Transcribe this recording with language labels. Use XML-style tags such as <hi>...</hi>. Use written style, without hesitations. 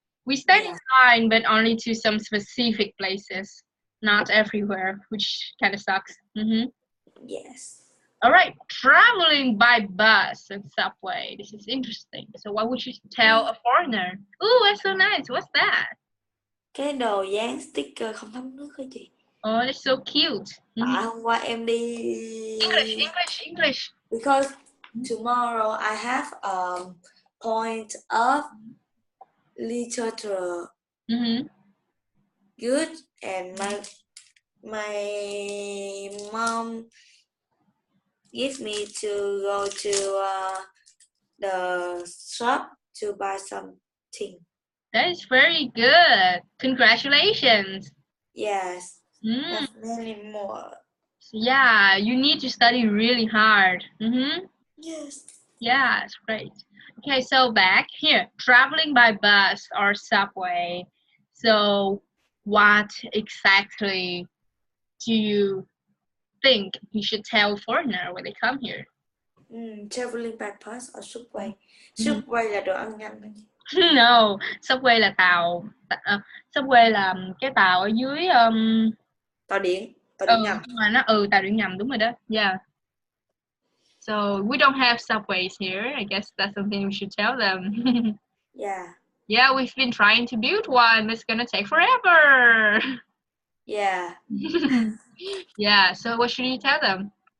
<en>We stand in Yeah. line, but only to some specific places, not everywhere, which kind of sucks. Yes. All right, traveling by bus and subway. This is interesting. So, what would you tell a foreigner? Ooh, that's so nice. What's that?</en> <vi>Cái đồ dán sticker không thấm nước hả chị?</vi> <en>Oh, that's so cute.</en> <vi>Tại hôm qua em đi</vi> <en>English. because tomorrow I have point of literature good and my mom gives me to go to the shop to buy something. That is very good. Congratulations. Yes, Mm. that's many more. Yeah, you need to study really hard. Yes. Yeah, it's great. Okay, so back here, traveling by bus or subway. So, what exactly do you think you should tell foreigner when they come here? Traveling by bus or subway.</en> <vi>Subway là đồ ăn nhanh thôi. No, subway là tàu. Subway là cái tàu ở dưới Tàu điện ngầm. nhưng mà nó tàu điện ngầm đúng rồi đó.</vi> <en>Yeah. So we don't have subways here. I guess that's something we should tell them. Yeah. Yeah, we've been trying to build one. It's gonna take forever. Yeah. Yeah. So what should you tell them?</en>